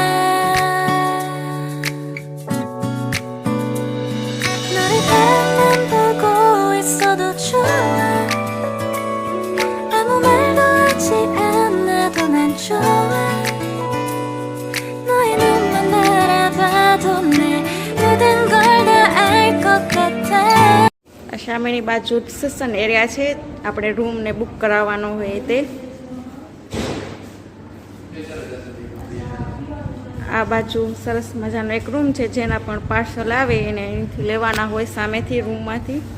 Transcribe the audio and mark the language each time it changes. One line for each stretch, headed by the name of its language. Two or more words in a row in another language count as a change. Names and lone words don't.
Korean: 너를 가만 보고 있어도 좋아. 아무 말도 하지 않아도 난 좋아. 너의 눈만 바라봐도 내 모든 걸 다 알 것 같아.
Gujarati: આ સામેની બાજુ
English: reception area
Gujarati: છે. આપણે રૂમને બુક કરાવવાનો હોય તે. આ બાજુ સરસ મજાનો એક રૂમ છે જેના પણ પાર્સલ આવે એને અહીંથી લેવાના હોય સામેથી રૂમમાંથી.